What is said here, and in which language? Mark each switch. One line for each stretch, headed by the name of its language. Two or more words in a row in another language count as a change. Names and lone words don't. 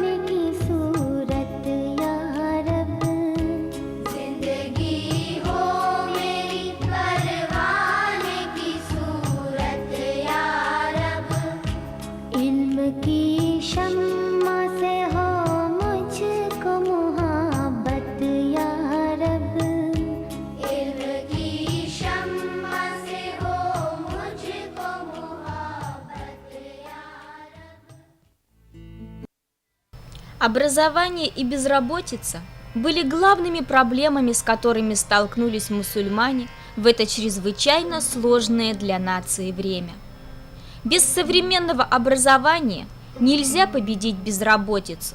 Urdu: کی صورت یا رب، زندگی ہو میری پروان کی صورت یا رب، علم کی شمع سے ہو مجھ کو محبت یا رب، علم کی شمع سے ہو مجھ کو محبت یا رب.
Russian: Образование и безработица были главными проблемами, с которыми столкнулись мусульмане в это чрезвычайно сложное для нации время. Без современного образования нельзя победить безработицу.